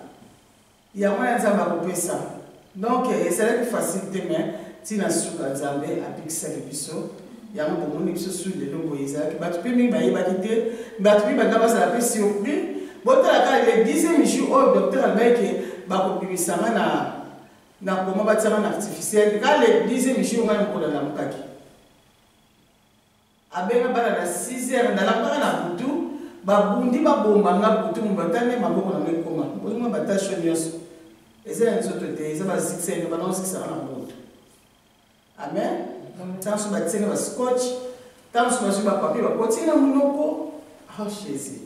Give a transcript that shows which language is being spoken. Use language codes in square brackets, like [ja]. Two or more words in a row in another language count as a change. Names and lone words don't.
[ln] yango ya nzambe akopesa donc ezalaki facile te mais tina suka nzambe apikisaki biso yango bomoni biso su lelo boye ezalaki bato mpe mingi bayebaki te bato mpe banda bazala mpe surpris botalaka [fr] le 10e jour [ln] oyo docteur alobaki bakobimisanga na koma batiaka na artificiel ka [fr] le 10e jour [ln] ngai mokolo alamukaki abenga bana na 6h nalamukaka na butu babundi babombanga butu mobatane maboko na ngai koma ozonga batashe nyonso eza ya nzoto te eza bazikisaka banaosikisaka na butu amen ntango so batienge bascotch ntango so bazwi bapapie bakotinga na monoko oh jésus